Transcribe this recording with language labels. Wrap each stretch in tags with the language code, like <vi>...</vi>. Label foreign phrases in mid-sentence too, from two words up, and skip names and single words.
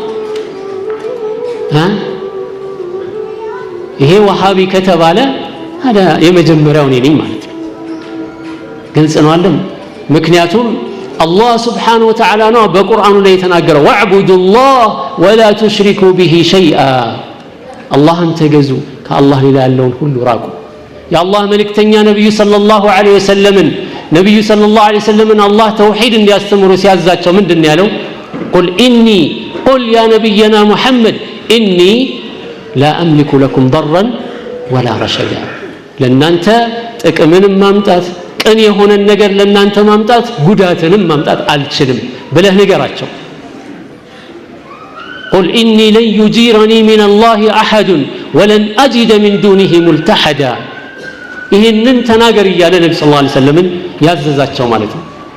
<am>ይሄ ወሃቢ ከተባለ ታዲያ የመጀመሪያው ነኝ ማለት ነው ግልጽ ነው አይደል ምክንያቱም አላህ</am> <ar>سبحانه وتعالى</ar> <am>ነው በቁርአኑ ላይ የተናገረው</am> <ar>واعبدوا الله ولا تشركوا به شيئا</ar> <am>አላህን ተገዙ ከአላህ ሌላ ያለውን ሁሉ ራቁ የአላህ መልእክተኛ ነብዩ</am> <ar>صلى الله عليه</ar> <am>ወሰለም አላህ ተውሂድ እንዲያስተምሩ ሲያዛቸው ምንድነው ያለው</am> <ar>قل يا نبينا محمد إني لا أملك لكم ضرا ولا رشدا</ar> <am>ለናንተ ጥቅምንም ማምጣት ቅን የሆነ ነገር ለናንተ ማምጣት ጉዳትንም ማምጣት አልችልም ብለህ ንገራቸው</am> <ar>قل إني لن يجيرني من الله أحد ولن أجد من دونه ملتحدا</ar> <am>ይሄንን ተናገር ይያለ ነብዩ</am> <ar>صلى الله عليه وسلم</ar> <am>ያዘዛቸው ማለት ነው</am>